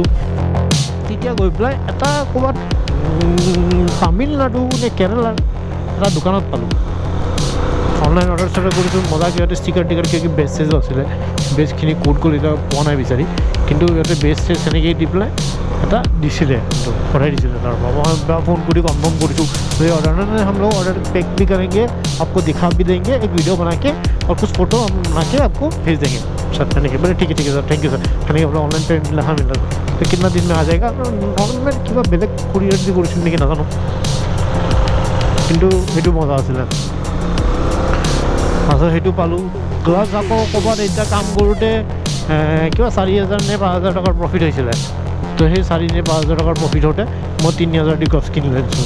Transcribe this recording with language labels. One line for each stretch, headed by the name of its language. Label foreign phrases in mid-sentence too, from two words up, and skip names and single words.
Assamese: তেতিয়া গৈ পেলাই এটা ক'ৰবাত তামিলনাডু নে কেৰেলাৰ এটা দোকানত পালোঁ। অনলাইন অৰ্ডাৰ চৰ্ডাৰ কৰিছোঁ, মজা সিহঁতে ষ্টিকাৰ টিকাৰ কিবা বেজ চেজো আছিলে, বেজখিনি ক'ড কৰি এতিয়া পোৱা নাই বিচাৰি, কিন্তু সিহঁতে বেজ চেজ এনেকৈ দি পেলাই এটা দিছিলে, কিন্তু পঠাই দিছিলে। তাৰপৰা মই ফোন কৰি কনফাৰ্ম কৰিছোঁ যে
Hindi: ऑर्डर नहीं, हम लोग ऑर्डर पैक भी करेंगे, आपको दिखा भी देंगे, एक वीडियो बना के और कुछ फोटो हम बना के आपको भेज देंगे सर। मैंने बोले ठीक है सर,
English: thank you sir.
Hindi: मैंने अपना ऑनलाइन पेमेंट लिखा मिला तो कितना दिन में आ जाएगा।
Assamese: नॉर्मल কিবা বেলেগ কুৰিয়াৰ দি কৰিছিল নেকি নাজানো, কিন্তু সেইটো মজা আছিলে। তাৰপিছত সেইটো পালোঁ, প্লাছ আকৌ ক'ৰবাত এতিয়া কাম কৰোঁতে কিবা 4000 নে 5000 টকাৰ প্ৰফিট হৈছিলে। তো সেই 4 নে 5000 টকাৰ প্ৰফিট হওঁতে মই 3000 দি গ্লভছ কিনি লৈছোঁ।